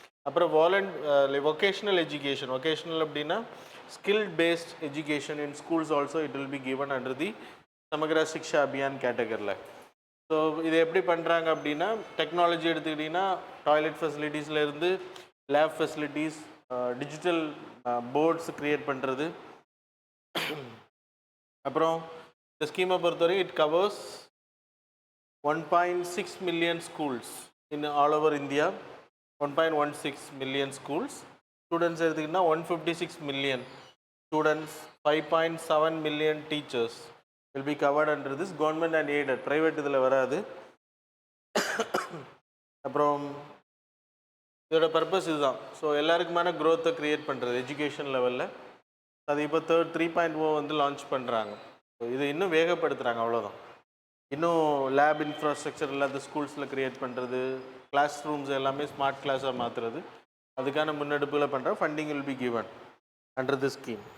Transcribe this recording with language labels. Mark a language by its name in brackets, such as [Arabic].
[Tamil] அப்புறம் [English] vocational education, vocational [Tamil] அப்படின்னா [English] Skill based education in schools also it will be given under the Samagra Shiksha Abhiyan கேட்டகரியில். [Tamil] So இதை எப்படி பண்ணுறாங்க அப்படின்னா, டெக்னாலஜி எடுத்துக்கிட்டிங்கன்னா toilet ஃபெசிலிட்டிஸ்லேருந்து lab facilities, [English] digital boards create [Tamil] பண்ணுறது. அப்புறம் இந்த ஸ்கீமை பொறுத்தவரை [English] It covers 1.6 million schools in all over India, 1.16 million schools. Students [Tamil] எடுத்துக்கிட்டா [English] 156 million students, 5.7 million teachers will be covered under this, government and aided, private [Tamil] இதில் வராது. அப்புறம் இதோட பர்பஸ் இதுதான். ஸோ எல்லாருக்குமான க்ரோத்தை க்ரியேட் பண்ணுறது எஜுகேஷன் லெவலில். அது இப்போ 3.0 வந்து லான்ச் பண்ணுறாங்க. ஸோ இது இன்னும் வேகப்படுத்துகிறாங்க, அவ்வளோதான். இன்னும் லேப் இன்ஃப்ராஸ்ட்ரக்சர் இல்லாத ஸ்கூல்ஸில் க்ரியேட் பண்ணுறது, கிளாஸ் ரூம்ஸ் எல்லாமே ஸ்மார்ட் கிளாஸாக மாற்றுறது, அதுக்கான முன்னெடுப்புகளை பண்ணுற [English] Funding will be given under this scheme.